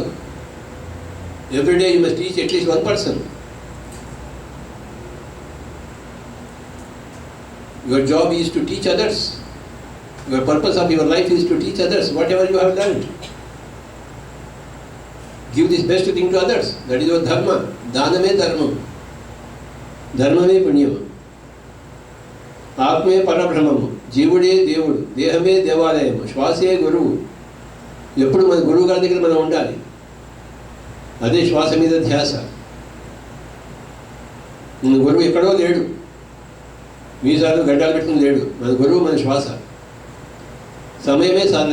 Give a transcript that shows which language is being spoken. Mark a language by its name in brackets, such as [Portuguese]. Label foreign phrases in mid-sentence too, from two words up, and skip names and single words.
[English] Every day you must teach at least one person. Your job is to teach others. Your purpose of your life is to teach others whatever you have learned. Give this best thing to others. That is your dharma. [Telugu] దానమే ధర్మం. ధర్మమే పుణ్యం. ఆత్మే పరబ్రహ్మం. జీవుడే దేవుడు, దేహమే దేవాలయం, శ్వాసే గురువు. ఎప్పుడు మన గురువు గారి దగ్గర మనం ఉండాలి. అదే శ్వాస మీద ధ్యాస. మన గురువు ఎక్కడో లేడు, మీసాలు గడ్డాలు పెట్టుకుని లేడు. మన గురువు మన శ్వాస. సమయమే సాధన.